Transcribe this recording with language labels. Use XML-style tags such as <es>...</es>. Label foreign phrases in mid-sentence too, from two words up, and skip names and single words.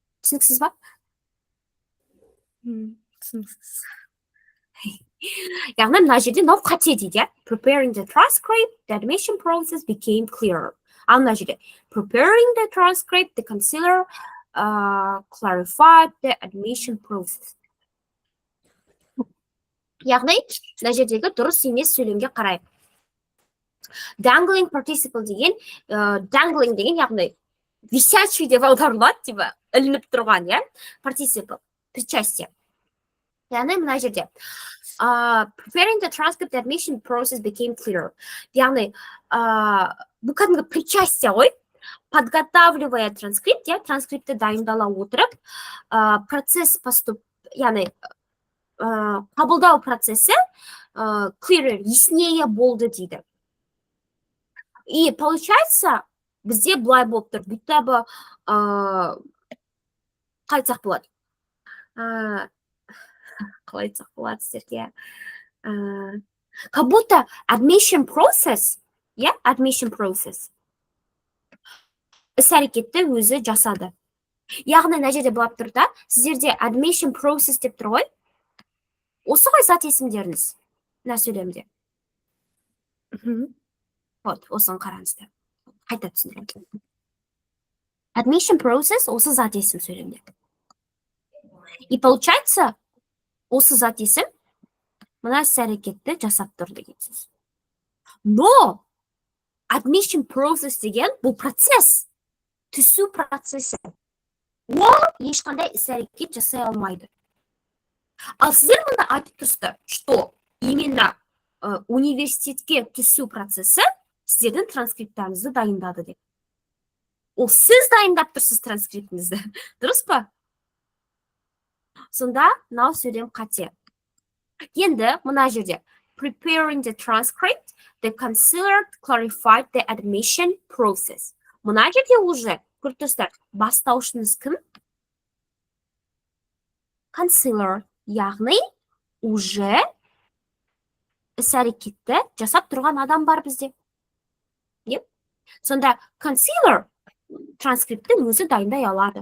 <kk>түсініксіз ба? Түсініксіз. Яғни мына жерде мынау қате дейді.</kk> <en>Preparing the transcript, the animation process became clearer.</en> <kk>Ал мына жерде</kk> <en>preparing the transcript, the concealer clarified the animation process.</en> <kk>Яғни мына жердегі дұрыс емес сөйлемге қарайық.</kk> <en>Dangling participle</en> <kk>деген, dangling деген яғни висячий деп аударылады, типа ілініп тұрған, иә?</kk> <en>Participle, причастие.</en> <kk>Яғни мына жерде</kk> <en>preparing the transcript, the admission process became clearer.</en> <kk>Яғни бұл кәдімгі причастие ғой.</kk> <ru>Подготавливая транскрипт,</ru> <kk>транскриптті дайындала отырып, процесс яғни қабылдау процесі clearer, яснее болды дейді.</kk> <ru>И получается,</ru> <kk>бізде былай болып тұр.</kk> <ru>Будто бы</ru> <kk>қайтсақ болады. Қалай айтсақ болады сіздерге.</kk> <ru>Как будто</ru> <en>admission process, admission process</en> <kk>іс-әрекетті өзі жасады. Яғни мына жерде болып тұр да, сіздерде</kk> <en>admission process</en> <kk>деп тұр ғой. Осы ғой зат есімдеріңіз мына сөйлемде. Вот, осыны қараңыздар. Қайта түсіндірем.</kk> <en>Admission process</en> <kk>осы зат есім сөйлемде.</kk> <ru>И получается,</ru> <kk>осы зат есім мына іс-әрекетті жасап тұр деген сөз. Но</kk> <en>admission process</en> <kk>деген бұл процесс, түсу процесі. Ол ешқандай іс-әрекет жасай алмайды. Ал сіздер мұнда айтып тұрсыздар,</kk> <ru>что именно</ru> <kk>университетке түсу процесі сіздердің транскриптарыңызды дайындады деп. Ол сіз дайындап тұрсыз транскриптіңізді. Дұрыс па? Сонда мынау сөйлем қате. Енді мына жерде</kk> <en>preparing the transcript, the concealer clarified the admission process.</en> <kk>Мына жерде уже көріп тұрсыздар, бастаушыңыз кім? Concealer, яғни уже іс-әрекетті жасап тұрған адам бар бізде. Сонда concealer транскриптін өзі дайындай алады.</kk>